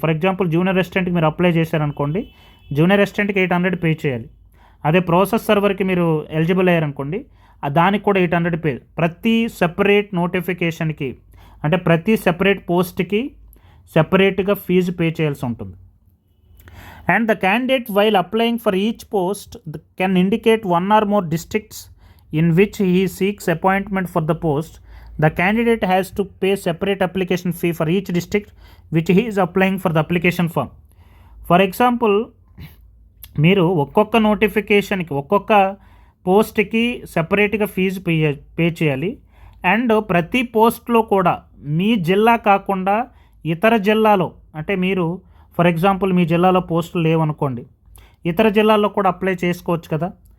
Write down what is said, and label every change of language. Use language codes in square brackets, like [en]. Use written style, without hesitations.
[te] For example junior అసిస్టెంట్కి మీరు apply చేశారనుకోండి, junior అసిస్టెంట్కి 800 pay చేయాలి. అదే ప్రాసెస్ సర్వర్కి మీరు ఎలిజిబుల్ అయ్యారనుకోండి, దానికి కూడా 800 పే. ప్రతి సెపరేట్ నోటిఫికేషన్కి అంటే ప్రతి సెపరేట్ పోస్ట్కి సెపరేట్గా ఫీజు పే చేయాల్సి ఉంటుంది. [en] And the candidate while applying for each post can indicate 1 or more districts in which he seeks appointment for the post. The candidate has to pay separate application fee for each district which he is applying for the application form. For example, [te] మీరు ఒక్కొక్క నోటిఫికేషన్కి ఒక్కొక్క పోస్ట్కి సెపరేట్గా fee pay చేయాలి. And ప్రతి పోస్ట్లో కూడా మీ జిల్లా కాకుండా ఇతర జిల్లాలో, అంటే మీరు ఫర్ ఎగ్జాంపుల్ మీ జిల్లాలో పోస్టులు లేవనుకోండి, ఇతర జిల్లాల్లో కూడా అప్లై చేసుకోవచ్చు కదా.